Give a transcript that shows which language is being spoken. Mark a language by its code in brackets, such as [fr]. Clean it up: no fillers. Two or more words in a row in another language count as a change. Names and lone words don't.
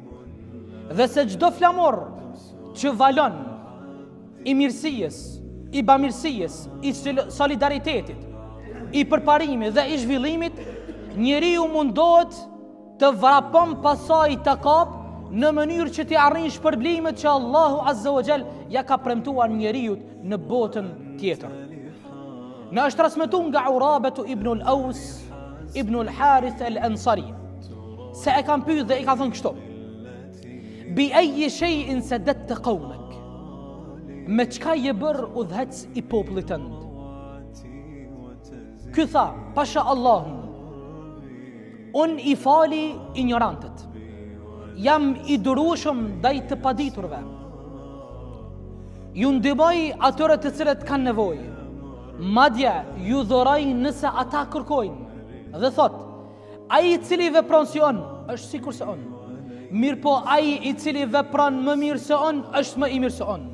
[sq] Dhe se çdo flamur që valon i mirësisë, i bamirësisë, i solidaritetit, i përparimit dhe i zhvillimit, njeriu mundohet të vrapon pasaj të kap në mënyrë që t'i arrin shpërblimet që Allahu [ar] عز وجل [sq] ja ka premtuar njeriut në botën tjetër. Në është transmetuar nga Urabatu ibn al-Aws ibn al-Harith al-Ansari se e kam pyet dhe i ka thënë kështu: [ar] بأي شيء سدت قومك? [sq] Me çka je bër udhëhec i popullit tënd? Ky tha: Pasha Allahun, unë i fali ignorantët, jam i durueshëm ndaj të paditurve, ju ndihmoj atyre të cilët kanë nevojë, madje ju dhuroj nëse ata kërkojnë, dhe thot: ai i cili vepron si unë është sikur se unë, mirë po ai i cili vepron më mirë se unë është më i mirë se unë.